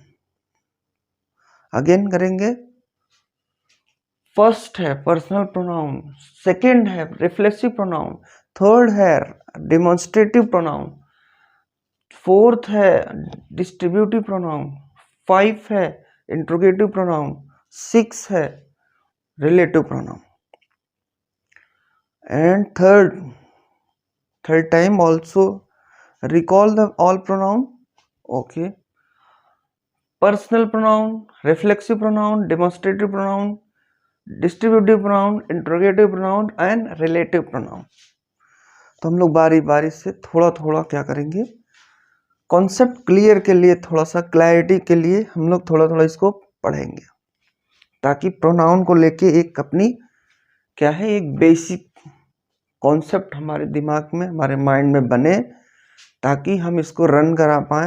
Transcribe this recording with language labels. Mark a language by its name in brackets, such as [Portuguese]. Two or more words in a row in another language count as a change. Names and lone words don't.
[Hindi] अगेन करेंगे। फर्स्ट है [English] personal pronoun, [Hindi] सेकेंड है [English] reflexive pronoun, [Hindi] थर्ड है [English] demonstrative pronoun, [Hindi] फोर्थ है [English] distributive pronoun, [Hindi] 5 है [English] interrogative pronoun, [Hindi] 6 है [English] relative pronoun, एंड third time also recall the all pronoun. Okay, personal pronoun, reflexive pronoun, demonstrative pronoun, distributive pronoun, interrogative pronoun and relative pronoun. [Hindi] तो हम लोग बारी बारी से थोड़ा थोड़ा क्या करेंगे, [English] concept clear [Hindi] के लिए, थोड़ा सा क्लैरिटी के लिए हम लोग थोड़ा थोड़ा इसको पढ़ेंगे, ताकि प्रोनाउन को लेके एक अपनी क्या है, एक [English] basic concept [Hindi] हमारे दिमाग में, हमारे माइंड में बने, ताकि हम इसको रन करा पाए।